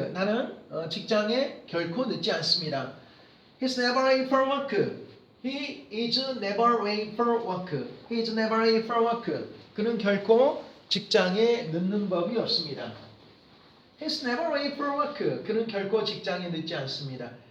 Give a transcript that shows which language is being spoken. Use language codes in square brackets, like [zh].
[ko] 나는 직장에 결코 늦지 않습니다. [en] He's never late for work. He is never late for work. He is never late for work. [ko] 그는 결코 직장에 늦는 법이 없습니다. [en] He's never late for work. [ko] 그는 결코 직장에 늦지 않습니다.